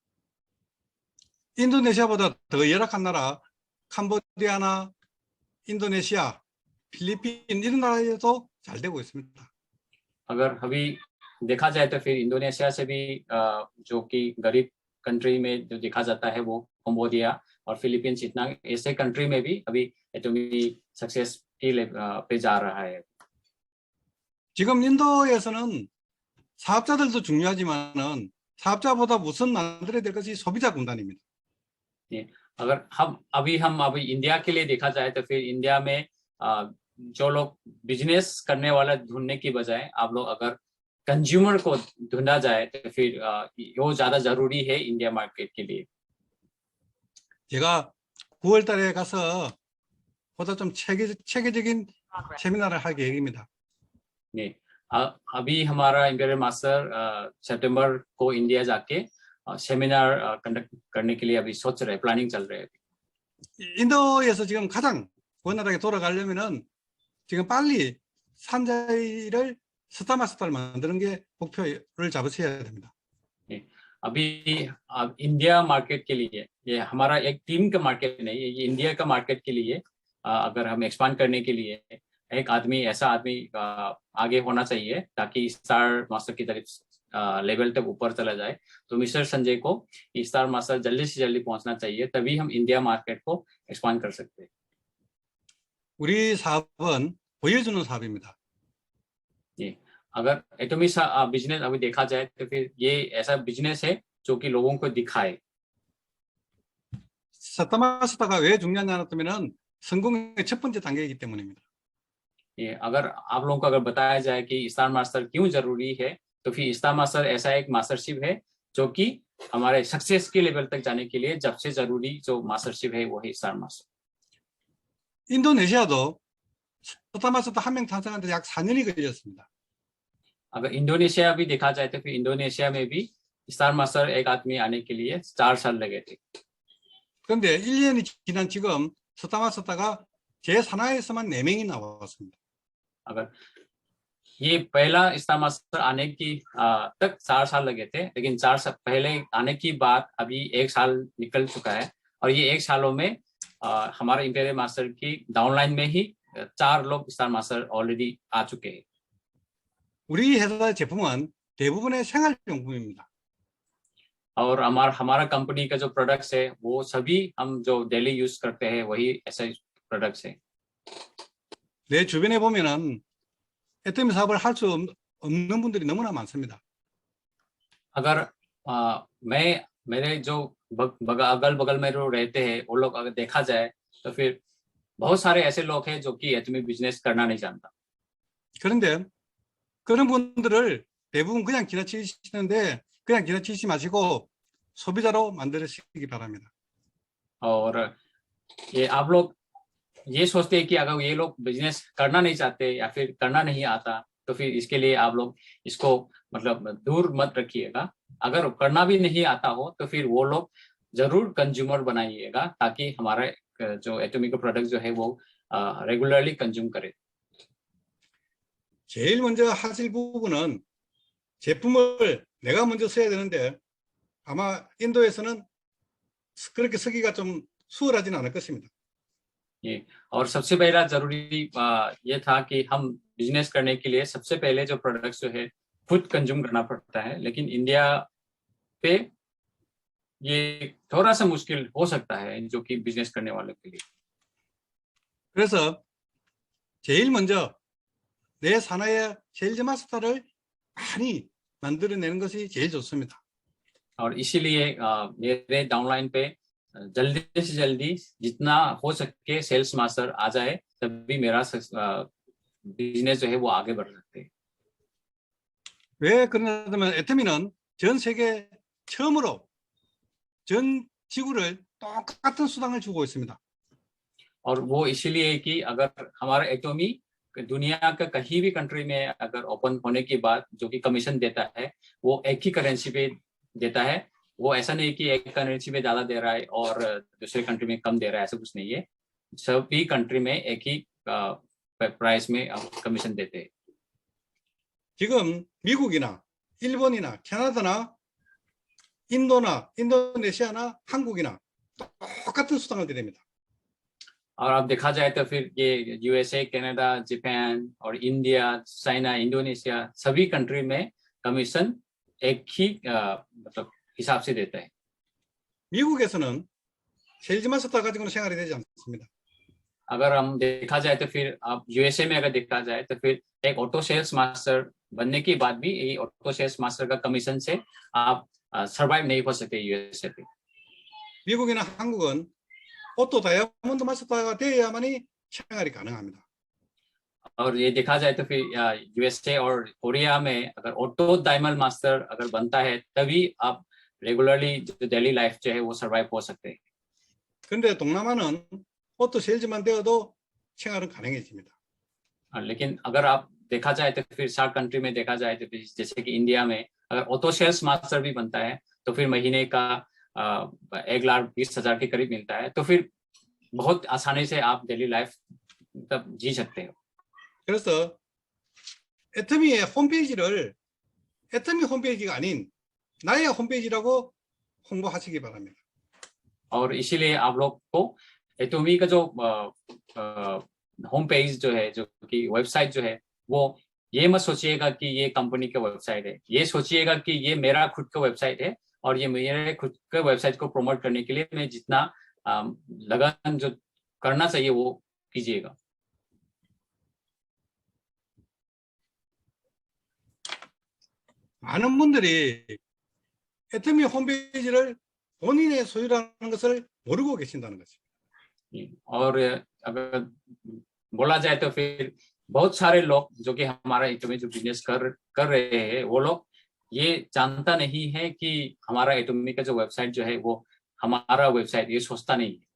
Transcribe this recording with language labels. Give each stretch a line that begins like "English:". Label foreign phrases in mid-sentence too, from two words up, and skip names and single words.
Korean: 인도네시아보다 더 열악한 나라 캄보디아나 인도네시아 필리핀 이런 나라에도 잘 되고 있습니다.
Hindi: अगर अभी देखा जाए तो फिर इंडोनेशिया से भी जो कि गरीब कंट्री में जो देखा जाता है वो कंबोडिया और फिलीपींस, इतना ऐसे कंट्री में भी अभी एटोमी सक्सेस पे जा रहा है.
Korean: 지금 인도에서는 사업자들도 중요하지만은 사업자보다 우선 만들어야 될 것이 소비자 군단입니다.
Hindi: अगर हम इंडिया के लिए देखा जाए तो फिर इंडिया में जो लोग बिजनेस करने वाला ढूंढने की बजाय आप लोग अगर कंज्यूमर को ढूंढा जाए तो फिर वो ज्यादा जरूरी है इंडिया मार्केट के लिए.
Korean: 제가 9월 달에 가서 보다 좀 체계적인 세미나를 할 계획입니다. 네,
Hindi: अभी हमारा इंपीरियल मास्टर सितंबर को इंडिया जाके
English: seminar conduct
Hindi: करने के लिए अभी सोच रहे, प्लानिंग चल रहे हैं.
Korean: 인도에서 지금 가장 원활하게 돌아가려면은 지금 빨리 산자이를 스타마스터를 만드는 게 목표를 잡으셔야 됩니다. 네,
Hindi: अभी इंडिया मार्केट के लिए, ये हमारा एक टीम का मार्केट नहीं है, ये इंडिया का मार्केट के लिए अगर हम एक्सपांड करने के लिए एक आदमी, ऐसा आदमी आगे होना चाहिए ताकि स्टार मास्टर की तरफ लेवल तक ऊपर चला जाए. तो मिस्टर संजय को स्टार मास्टर जल्दी से जल्दी पहुंचना चाहिए, तभी हम इंडिया मार्केट को एक्सपांड कर सकते हैं.
Korean: 우리 사업은 보여주는 사업입니다.
Hindi: जी, अगर एटोमी बिजनेस अभी देखा जाए तो फिर ये ऐसा बिजनेस है जो कि लोगों को दिखाए.
Korean: 스타마스터가 왜 중요하냐면 성공의 첫 번째 단계이기 때문입니다.
Hindi: ये अगर आप लोगों को अगर बताया जाए कि स्टार मास्टर क्यों जरूरी है, तो फिर स्टार मास्टर ऐसा एक मास्टरशिप है जो कि हमारे सक्सेस के लेवल तक जाने के लिए सबसे जरूरी जो मास्टरशिप है वो है स्टार मास्टर.
Korean: 인도네시아도 스타마스터 한 명 탄생하는데 약 4년이 걸렸습니다.
Hindi: अगर इंडोनेशिया भी देखा जाए तो फिर इंडोनेशिया में भी स्टार मास्टर एक आदमी आने के लिए 4 साल लगे थे.
Korean: 그런데 1년이 지난 지금 스타마스터가 제 산하에서만 4명이 나왔습니다.
Hindi: अगर ये पहला स्टार मास्टर आने की तक 4 साल लगे थे, लेकिन 4 साल पहले आने की बात अभी 1 साल निकल चुका है और ये 1 सालों में हमारे इंपीरियल मास्टर की डाउनलाइन में ही 4 लोग स्टार मास्टर ऑलरेडी आ चुके हैं.
Korean: 우리 회사 제품은 대부분의 생활용품입니다.
Hindi: और हमारा कंपनी का जो प्रोडक्ट्स है वो सभी हम जो
English: daily use
Hindi: करते हैं वही ऐसे प्रोडक्ट्स है.
Korean: 내 주변에 보면은 애터미 사업을 할 수 없는 분들이 너무나 많습니다.
Hindi: अगर मेरे जो अगल बगल में जो रहते हैं वो लोग अगर देखा जाए तो फिर बहुत सारे ऐसे लोग हैं जो कि एटमी बिजनेस करना नहीं जानता.
Korean: 그런데 그런 분들을 대부분 그냥 지나치시는데 그냥 지나치지 마시고 소비자로 만들으시기 바랍니다.
Hindi: और ये आप लोग ये सोचते हैं कि अगर ये लोग बिजनेस करना नहीं चाहते या फिर करना नहीं आता तो फिर इसके लिए आप लोग इसको मतलब दूर मत रखिएगा. अगर करना भी नहीं आता हो तो फिर वो लोग जरूर कंज्यूमर बनाइएगा ताकि हमारा जो एटोमी का प्रोडक्ट जो है वो
English: regularly consume
Hindi: करे.
Korean: 제일 먼저 하실 부분은 제품을 내가 먼저 써야 되는데 아마 인도에서는 그렇게 쓰기가 좀 수월하지는 않을 것입니다.
Hindi: ये और सबसे पहला जरूरी ये था कि हम बिजनेस करने के लिए सबसे पहले जो प्रोडक्ट्स जो है खुद कंज्यूम करना पड़ता है, लेकिन इंडिया पे ये थोड़ा सा मुश्किल हो सकता है जो कि बिजनेस करने वालों के लिए.
Korean: 그래서 제일 먼저 내 산하의 세일즈 마스터를 많이 만들어내는 것이 제일 좋습니다.
Hindi: और इसीलिए मेरे डाउनलाइन पे जल्दी से जल्दी जितना हो सके सेल्स मास्टर आ जाए, तभी मेरा बिजनेस जो है वो आगे बढ़ सकते हैं.
Korean: 왜 그러냐면 애터미는 전 세계 처음으로 전 지구를 똑같은 수당을 주고 있습니다.
Hindi: और वो इसीलिए कि अगर हमारा एटोमी दुनिया का कहीं भी कंट्री में अगर ओपन होने के बाद जो कि कमीशन देता है वो एक ही करेंसी पे देता है. वो ऐसा नहीं कि एक करेंसी में ज्यादा दे रहा है और दूसरे कंट्री में कम दे रहा है, ऐसा कुछ नहीं है. सभी कंट्री में एक ही प्राइस में कमीशन देते हैं.
Korean: 지금 미국이나 일본이나 캐나다나 인도나 인도네시아나 한국이나 똑같은 수당을 드립니다.
Hindi: और अब देखा जाए तो फिर ये यूएसए, कनाडा, जापान और इंडिया, चाइना, इंडोनेशिया सभी कंट्री में कमीशन एक ही मतलब हिसाब से देता है.
Korean: 미국에서는 세일즈 마스터 가지고는 생활이 되지 않습니다.
Hindi: अगर हम देखा जाए तो फिर अब यूएसए में अगर देखा जाए तो फिर एक ऑटो सेल्स मास्टर बनने के बाद भी ये ऑटो सेल्स मास्टर का कमीशन से आप सर्वाइव नहीं हो सकते यूएसए पे.
Korean: 미국이나 한국은 오토 다이아몬드 마스터가 되어야만이 생활이 가능합니다.
Hindi: और ये देखा जाए तो फिर यूएसए और कोरिया में अगर ऑटो डायमंड मास्टर अगर बनता है तभी आप रेगुलरली जो
English: daily life
Hindi: जो है वो सर्वाइव हो सकते हैं.
Korean: 그런데 동남아는 오토 세일즈만 되어도 생활은 가능해집니다.
Hindi: लेकिन अगर आप देखा जाए तो फिर सार्क कंट्री में देखा जाए तो फिर जैसे कि इंडिया में अगर ऑटो सेल्स मास्टर भी बनता है तो फिर महीने का 1,20,000 के करीब मिलता है, तो फिर बहुत आसानी से आप
English: daily life
Hindi: तब जी सकते हो.
Korean: 그래서 애터미의 홈페이지를 애터미 홈페이지가 아닌 나의 홈페이지라고 홍보하시기 바랍니다.
Hindi: और इसीलिए आप लोग को एटोमी का जो
English: home page
Hindi: जो है, जो कि वेबसाइट जो है, वो ये मत सोचिएगा कि ये कंपनी का वेबसाइट है. ये सोचिएगा कि ये मेरा खुद का वेबसाइट है और ये मेरे खुद के वेबसाइट को प्रमोट करने के लिए मैं जितना लगन जो करना चाहिए वो कीजिएगा.
Korean: 많은 분들이 애터미 홈페이지를 본인의 소유라는 것을 모르고 계신다는 것입니다.
Hindi: और अगर बोला जाए तो फिर बहुत सारे लोग जो कि हमारा एटोमी जो बिजनेस कर रहे हैं वो लोग ये जानता नहीं है कि हमारा एटोमी का जो वेबसाइट जो है वो हमारा वेबसाइट, ये सोचता नहीं है.